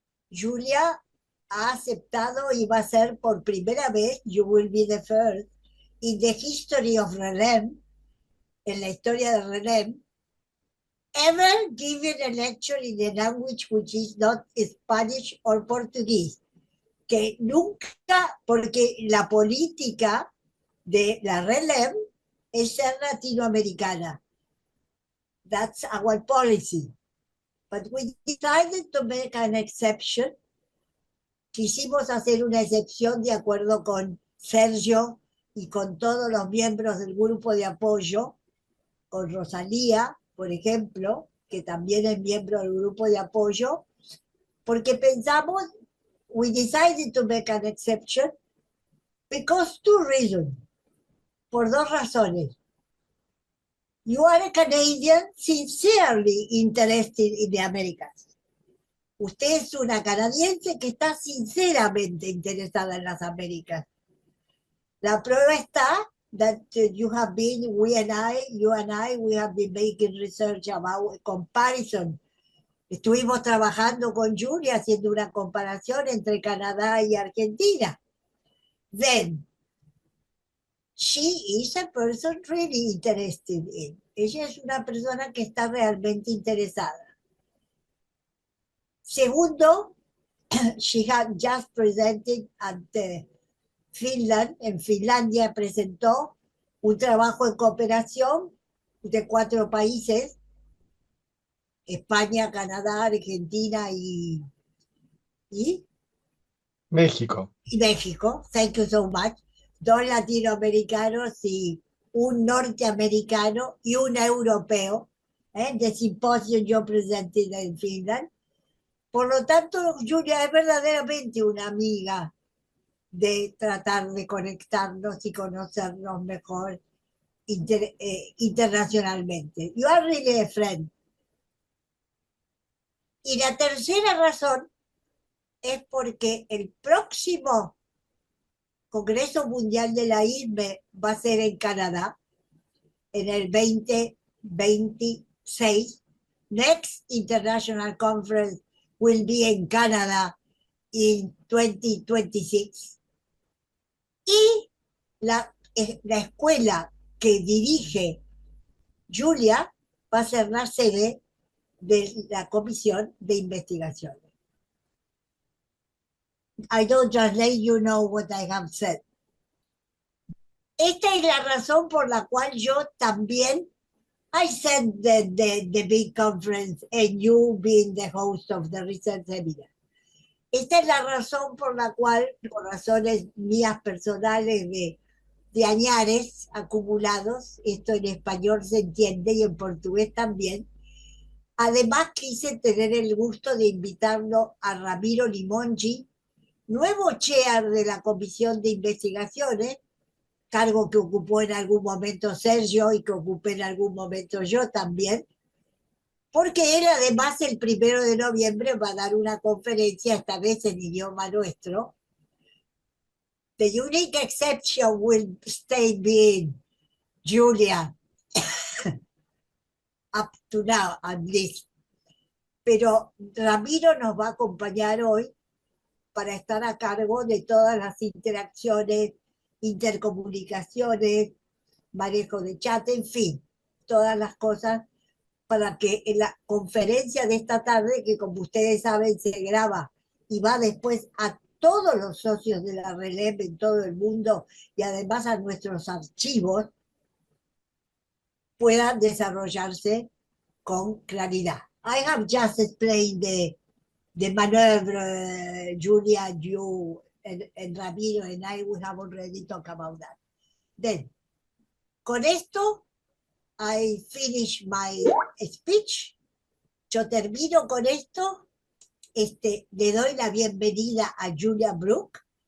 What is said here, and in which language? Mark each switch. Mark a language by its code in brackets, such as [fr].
[es] Julia ha aceptado y va a ser por primera vez, [en] you will be the first, in the history of RELEM, [es] en la historia de RELEM, [en] ever given a lecture in a language which is not Spanish or Portuguese. [es] Que nunca, porque la política de la RELEM es ser latinoamericana. [en] That's our policy. But we decided to make an exception. [es] Quisimos hacer una excepción de acuerdo con Sergio y con todos los miembros del grupo de apoyo, con Rosalía, por ejemplo, que también es miembro del grupo de apoyo, porque pensamos, [en] we decided to make an exception because two reasons, [es] por dos razones. [en] You are a Canadian sincerely interested in the Americas. [es] Usted es una canadiense que está sinceramente interesada en las Américas. La prueba está [en] that you have been, we have been making research about a comparison. [es] Estuvimos trabajando con Julia haciendo una comparación entre Canadá y Argentina. [en] Then, she is a person really interested in. [es] Ella es una persona que está realmente interesada. [en] Segundo, she had just presented at Finland. [es] En Finlandia presentó un trabajo en cooperación de 4 países, España, Canadá, Argentina y México. México. [en] Thank you so much. [es] 2 latinoamericanos y un norteamericano y un europeo. [en] The symposium [es] yo presenté en [en] Finland. [es] Por lo tanto, Julia es verdaderamente una amiga de tratar de conectarnos y conocernos mejor internacionalmente. [en] You are really a friend. [es] Y la tercera razón es porque el próximo Congreso Mundial de la ISME va a ser en Canadá en el 2026. [en] Next International Conference will be in Canada in 2026. [es] Y la escuela que dirige Julia va a ser la sede de la Comisión de Investigación. [en] I don't just let you know what I have said. [es] Esta es la razón por la cual yo también [en] I said the big conference and you being the host of the research seminar. [es] Esta es la razón por la cual, por razones mías personales de añares acumulados, esto en español se entiende y en portugués también, además quise tener el gusto de invitarlo a Ramiro Limongi, nuevo chair de la Comisión de Investigaciones, cargo que ocupó en algún momento Sergio y que ocupé en algún momento yo también, porque él además el 1 de noviembre va a dar una conferencia, esta vez en idioma nuestro. [en] The unique exception will stay being Julia, up to now at least. [es] Pero Ramiro nos va a acompañar hoy para estar a cargo de todas las interacciones, intercomunicaciones, manejo de chat, en fin, todas las cosas para que en la conferencia de esta tarde, que como ustedes saben se graba y va después a todos los socios de la RELEM en todo el mundo y además a nuestros archivos, puedan desarrollarse con claridad. [en] I have just explained the maneuver, Julia, you and Ramiro and I, we have already talked about that. Then, [es] con esto, [en] I finish my speech. [es] Yo termino con esto. Le doy la bienvenida a Julia Brook.